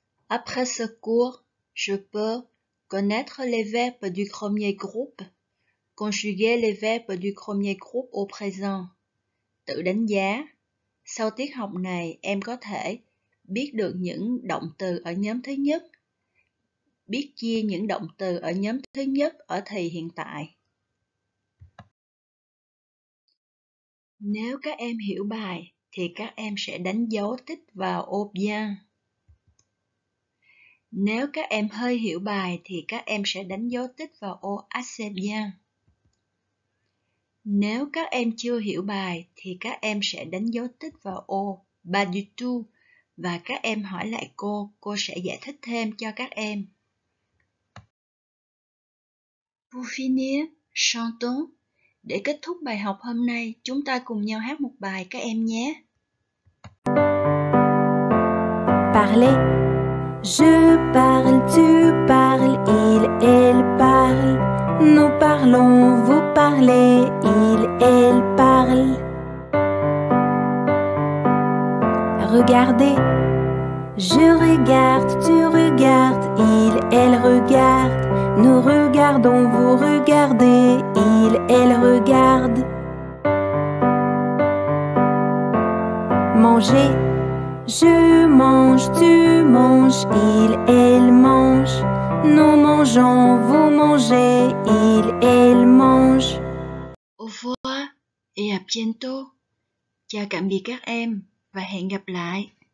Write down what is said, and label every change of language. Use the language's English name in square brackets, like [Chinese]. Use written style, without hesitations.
[French] Après ce cours, je peux connaître les verbes du premier groupe, conjuguer les verbes du premier groupe au présent. [Vietnamese] Tự đánh giá. Sau tiết học này, em có thể biết được những động từ ở nhóm thứ nhất, biết chia những động từ ở nhóm thứ nhất ở thì hiện tại. Nếu các em hiểu bài, thì các em sẽ đánh dấu tích vào ô bien. Nếu các em hơi hiểu bài thì các em sẽ đánh dấu tích vào ô assez bien. Nếu các em chưa hiểu bài thì các em sẽ đánh dấu tích vào ô pas du tout và các em hỏi lại cô sẽ giải thích thêm cho các em. [French] Pour finir, chantons. [Vietnamese] Để kết thúc bài học hôm nay, chúng ta cùng nhau hát một bài các em nhé. [French] Parler. Je parle, tu parles, il, elle parle. Nous parlons, vous parlez, il, elle parle. Regardez. Je regarde, tu regardes, il, elle regarde. Nous regardons, vous regardez, il, elle regarde. Manger. Je mange, tu manges, il, elle mange. Nous mangeons, vous mangez, il, elle mange. Au revoir et à bientôt. [Vietnamese] Chào tạm biệt các em và hẹn gặp lại.